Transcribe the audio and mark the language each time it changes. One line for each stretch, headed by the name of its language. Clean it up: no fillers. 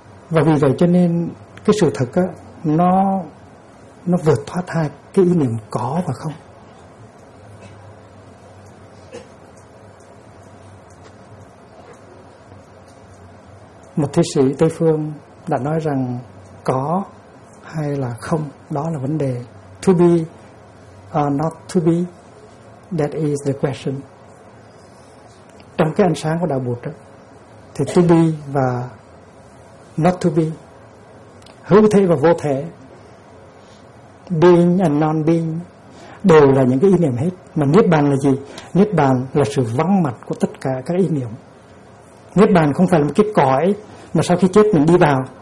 Vietnamese: Và vì vậy cho nên cái sự thật á, nó vượt thoát hai cái ý niệm có và không. Một thi sĩ Tây Phương đã nói rằng có hay là không, đó là vấn đề.
English: To be or not to be, that is the question.
Vietnamese: Trong cái ánh sáng của Đạo Bụt đó, thì
English: to be
Vietnamese: và
English: not to be,
Vietnamese: hữu thể và vô thể,
English: being and non-being,
Vietnamese: đều là những cái ý niệm hết. Mà Niết Bàn là gì? Niết Bàn là sự vắng mặt của tất cả các ý niệm. Niết Bàn không phải là một cái cõi mà sau khi chết mình đi vào.